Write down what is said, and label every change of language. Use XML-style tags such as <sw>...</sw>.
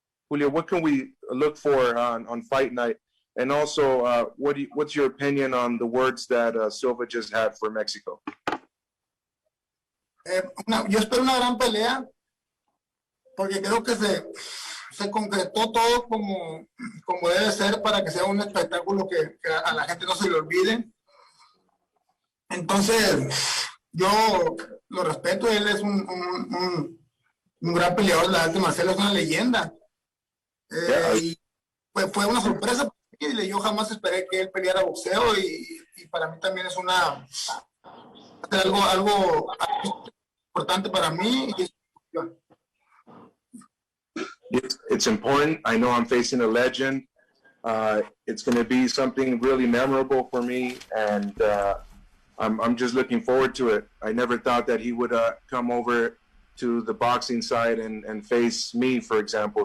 <en>Julio, what can we look for on fight night? And also, what's your opinion on the words that Silva just had for Mexico?</en> <es>Yo espero una gran pelea porque creo que se concretó todo como debe ser para que sea un espectáculo que a la gente no se le olvide. Entonces, yo lo respeto, él es un gran peleador de las artes marciales, es una leyenda. Y pues fue una sorpresa para mí. Yo jamás esperé que él peleara boxeo y para mí también es algo importante para mí.</es> <en>It's important. I know I'm facing a legend. It's going to be something really memorable for me, and I'm just looking forward to it. I never thought that he would come over to the boxing side and face me, for example.</en>